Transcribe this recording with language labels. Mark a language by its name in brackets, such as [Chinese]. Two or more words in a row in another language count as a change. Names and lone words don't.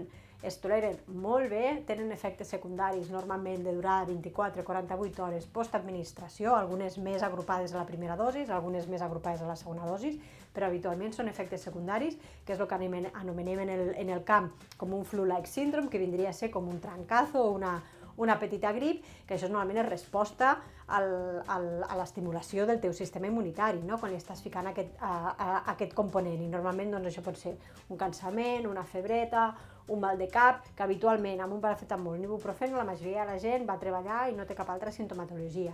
[Catalan] Es toleren molt bé, tenen efectes secundaris normalment de durada 24-48 hores postadministració, algunes més agrupades a la primera dosis, algunes més agrupades a la segona dosis, però habitualment són efectes secundaris, que és el que anomenem en el camp com un [English] flu-like syndrome, [Catalan] que vindria a ser com un trancazo o una petita grip, que això normalment és resposta a l'estimulació del teu sistema immunitari, no? Quan li estàs ficant aquest component. I normalment doncs, això pot ser un cansament, una febreta, un mal de cap, que habitualment amb un paracetamol, un ibuprofeno, la majoria de la gent va treballar i no té cap altra sintomatologia.